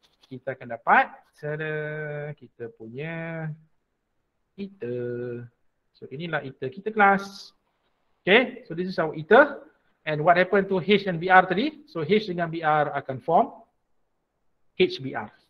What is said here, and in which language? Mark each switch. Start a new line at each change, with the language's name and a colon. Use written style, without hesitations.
Malay: Kita akan dapat kita punya ether. So inilah ether kita kelas.
English: Okay, so this is our ether. And what happened to H and Br tadi?
Malay: So H dengan Br akan form HBr.